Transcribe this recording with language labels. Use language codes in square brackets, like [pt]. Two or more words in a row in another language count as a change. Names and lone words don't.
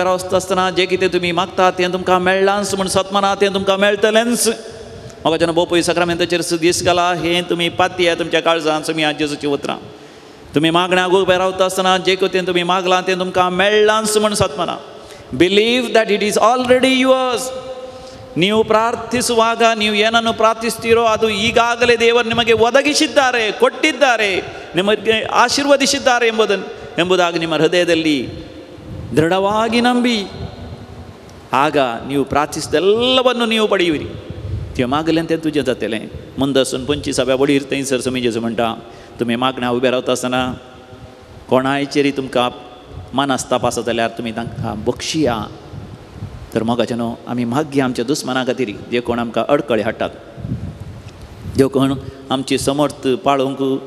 [kok] रावता आसतना जें कितें तुमी मागतात तें तुमकां मेळ्ळांच म्हूण सतमना तें तुमकां मेळटलेंच म्हाका जेन्ना बोपय सक्रामेंताचेर दीस घाला हें तुमी पातये तुमच्या काळजांत समया जेजूची उतरां तुमी मागण्याक उबे रावता आसतना जें कितें तुमी मागलां तें तुमकां मेळ्ळांच म्हूण सतमना [en] believe that it is already yours [kok] ನೀವು [kn] ಪ್ರಾರ್ಥಿಸುವಾಗ ನೀವು ಏನನ್ನು ಪ್ರಾರ್ಥಿಸ್ತೀರೋ ಅದು ಈಗಾಗಲೇ ದೇವರು ನಿಮಗೆ ಒದಗಿಸಿದ್ದಾರೆ ಕೊಟ್ಟಿದ್ದಾರೆ ನಿಮಗೆ ಆಶೀರ್ವದಿಸಿದ್ದಾರೆ ಎಂಬುದಾಗಿ ನಿಮ್ಮ ಹೃದಯದಲ್ಲಿ ದೃಢವಾಗಿ ನಂಬಿ ಆಗ ನೀವು ಪ್ರಾರ್ಥಿಸಿದೆಲ್ಲವನ್ನು ನೀವು ಪಡೆಯುವಿರಿ [kok] ते मागलें तें तुजें जातलें मंदसून 25व्या वडीर थंयसर समी जेजू म्हणटा तुमी मागण्या उबे रावता आसतना कोणायचेरी तुमकां मानास्ताप आसा जाल्यार तुमी तांकां बक्षिया तर मोगाचें न्हू आमी मागया आमच्या दुस्माना खातीर जे कोण आमकां अडखळे हाडटात जे कोण आमची समर्थ पाळोवंक